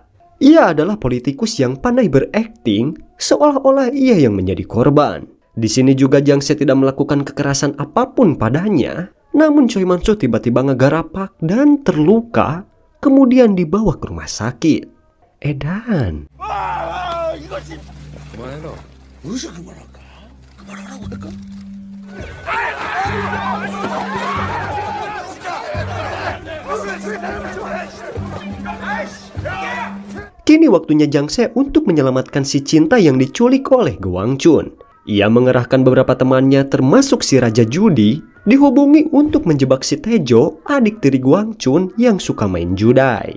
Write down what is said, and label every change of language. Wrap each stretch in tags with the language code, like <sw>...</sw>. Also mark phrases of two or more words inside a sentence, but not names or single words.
<id>Ia adalah politikus yang pandai berakting, seolah-olah ia yang menjadi korban. Di sini juga Jang Se tidak melakukan kekerasan apapun padanya, Namun Choi Man-soo tiba-tiba ngegarapak dan terluka, kemudian dibawa ke rumah sakit. Edan.</id> <ko>그만해라. 어디서 그만할까? 그만하라고 할까?</ko> <id>Kini waktunya Jang Se untuk menyelamatkan si cinta yang diculik oleh Gwang Chun. Ia mengerahkan beberapa temannya termasuk si Raja Judi dihubungi untuk menjebak si Taejo, adik tiri Gwang Chun yang suka main judai.</id>